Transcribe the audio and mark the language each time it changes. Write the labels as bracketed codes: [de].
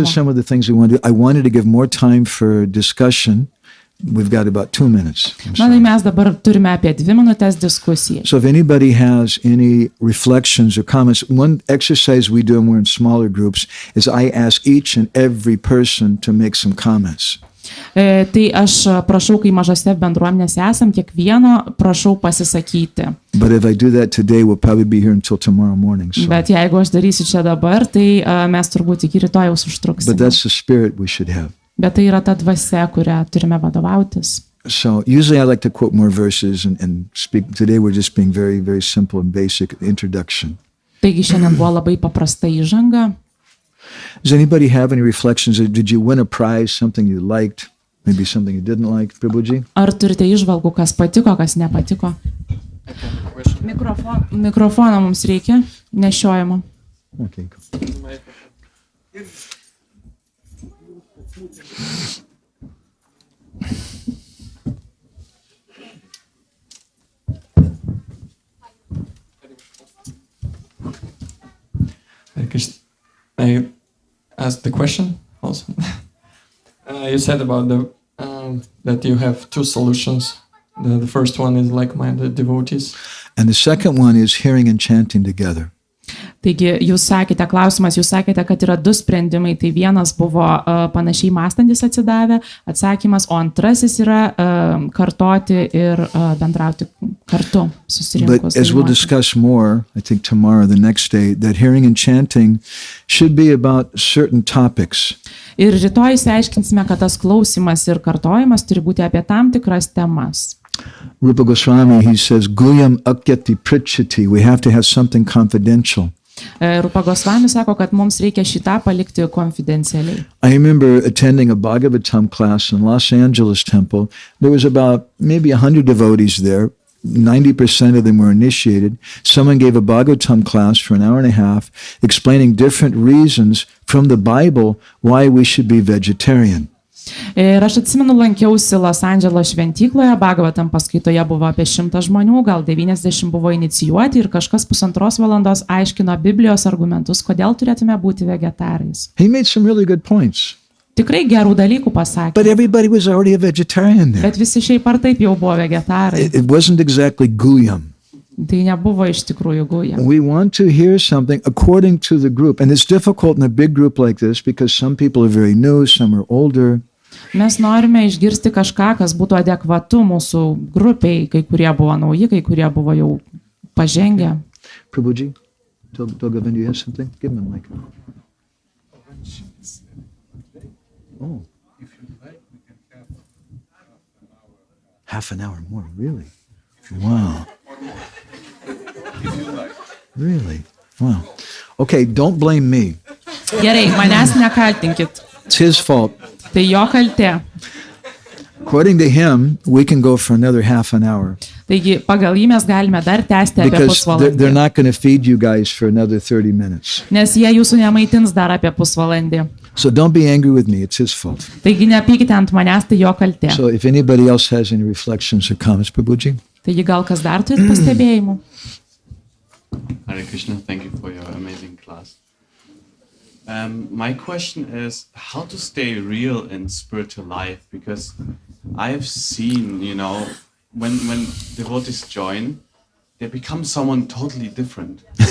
[en] are some of the things we want to do. I wanted to give more time for discussion. We've got about 2 minutes. I'm [lt] Na, [en] sorry. [lt] tai mes dabar turime apie 2 minutės diskusijai. [en] So if anybody has any reflections or comments, one exercise we do when we're in smaller groups is I ask each and every person to make some comments. [lt] Tai aš prašau, kai mažose bendruomenėse esam, kiekvieno prašau pasisakyti. [en] But if I do that today, we'll probably be here until tomorrow morning. So. [lt] Bet jeigu aš darysiu čia dabar, tai mes turbūt iki rytojaus [en] But [lt] užtruksime. [en] that's the spirit we should have. [lt] Bet tai yra ta dvasia, kurią turime vadovautis. [en] So usually I like to quote more verses and speak. Today we're just being very, very simple and basic introduction. [lt] Taigi šiandien buvo labai paprasta įžanga. [en] Does anybody have any reflections? Did you win a prize, something you liked, maybe something you didn't like, Prabhuji? [lt] Ar turite įžvalgų, kas patiko, kas nepatiko? Mikrofoną mums reikia, nešiojimo. [en] Okay, cool. I asked the question also. You said about that you have 2 solutions. The first one is like-minded devotees. And the second one is hearing and chanting together. [lt] Taigi, jūs sakėte, kad yra 2 sprendimai. Tai vienas buvo panašiai mąstantis atsidavę atsakymas, o antrasis yra kartoti ir bendrauti kartu susirinkus. [en] But as we'll discuss more, I think tomorrow, the next day, that hearing and chanting should be about certain topics. [lt] Ir rytoj išsiaiškinsime, kad tas klausimas ir kartojimas turi būti apie tam tikras temas. [en] Rupa Goswami, he says, [sa] Guyam akyati prichati. [en] We have to have something confidential. [lt] Rupa Goswami sako, kad mums reikia šitą palikti konfidencialiai. [en] I remember attending a Bhagavatam class in Los Angeles temple. There was about maybe 100 devotees there. 90% of them were initiated. Someone gave a Bhagavatam class for an hour and a half, explaining different reasons from the Bible why we should be vegetarian. [lt] Ir aš atsimenu, lankiausi Los Andželo šventykloje, Bhagavatam paskaitoje buvo apie 100 žmonių, gal 90 buvo inicijuoti ir kažkas 1,5 valandos aiškino Biblijos argumentus, kodėl turėtume būti vegetarais. [en] He made some really good points. [lt] Tikrai gerų dalykų pasakė. [en] But everybody was already a vegetarian there. [lt] Bet visi šiaip ar taip jau buvo vegetarai. [en] It wasn't exactly Guyam. [lt] Tai nebuvo iš tikrųjų guja. [en] We want to hear something according to the group. And it's difficult in a big group like this because some people are very new, some are older. [lt] Mes norime išgirsti kažką, kas būtų adekvatu mūsų grupiai, kai kurie buvo nauji, kai kurie buvo jau pažengę. [en] Prabhuji, Dogavan, do you have something? Give him a mic. Oh. If you like, we can have Half an hour more, really? Wow. if you like. Really? Wow. Okay, don't blame me. [lt] Gerai, manęs nekaltinkit. [en] It's his fault. [lt] Tai jo kaltė. [en] According to him, we can go for another half an hour [lt] Taigi pagal jį mes galime dar tęsti apie [en] because they're [lt] pusvalandį, [en] not going to feed you guys for another 30 minutes. [lt] nes jie jūsų nemaitins dar apie pusvalandį. [en] So don't be angry with me. It's his fault. [lt] Taigi nepykite ant manęs, tai jo kaltė. [en] So if anybody else has any reflections or comments, Prabhuji? [lt] Taigi gal kas dar turit pastebėjimų? [en] Hare Krishna, thank you for your amazing class. My question is how to stay real in spiritual life, because I've seen, when devotees join, they become someone totally different.